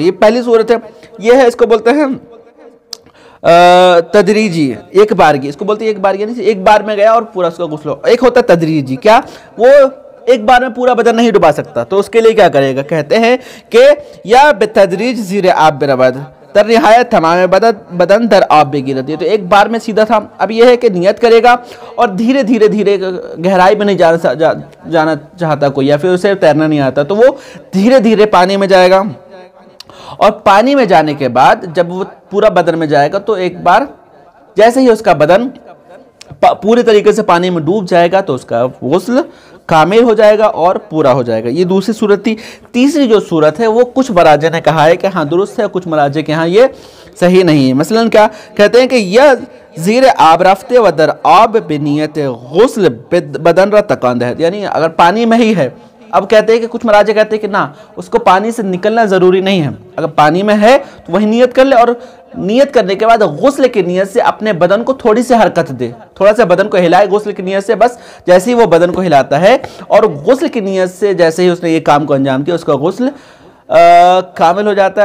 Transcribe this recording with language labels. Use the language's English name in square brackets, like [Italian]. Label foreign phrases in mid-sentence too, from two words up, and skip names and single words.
[Urdu] یہ پہلی صورت ہے. یہ ہے, اس کو بولتے ہیں تدریجی, ایک بارگی, اس کو بولتے ہیں ایک بارگی, نہیں ایک بار میں گیا اور پورا اس کا غسل. ایک ہوتا ہے تدریجی, کیا وہ ایک بار میں پورا بدن نہیں ڈبا سکتا, تو اس کے لیے کیا کرے گا, کہتے ہیں کہ [Persian] یا بتدریج زیر آب برود در نہایت تمام بدن در آب [Urdu] بے گرتی ہے. تو ایک بار میں سیدھا تھا. اب یہ ہے کہ نیت کرے گا اور دھیرے دھیرے گہرائی میں نہیں جانا چاہتا کوئی, یا پھر اسے تیرنا نہیں آتا, تو وہ دھیرے دھیرے پانی میں جائے گا, اور پانی میں جانے کے بعد جب وہ پورا بدن میں جائے گا تو ایک بار جیسے ہی اس کا بدن پورے طریقے سے پانی میں ڈوب جائے گا تو اس کا غسل کامل ہو جائے گا اور پورا ہو جائے گا. یہ دوسری صورت تھی. تیسری جو صورت ہے وہ کچھ مراجع نے کہا ہے کہ ہاں درست ہے, کچھ مراجع کے ہاں یہ صحیح نہیں ہے. مثلا کیا کہتے ہیں کہ یہ [Persian] زیر آب رفتے و در آب بنیت غسل بدن را تکان دہد, [Urdu] یعنی اگر پانی میں ہی ہے. اب کہتے ہیں کہ کچھ مراجع کہتے ہیں کہ نہ, اس کو پانی سے نکلنا ضروری نہیں ہے, اگر پانی میں ہے تو وہی نیت کر لے, اور نیت کرنے کے بعد غسل کی نیت سے اپنے بدن کو تھوڑی سی حرکت دے, تھوڑا سا بدن کو ہلائے غسل کی نیت سے, بس جیسے ہی وہ بدن کو ہلاتا ہے اور غسل کی نیت سے جیسے ہی اس نے یہ کام کو انجام کیا اس کا غسل کامل ہو جاتا ہے.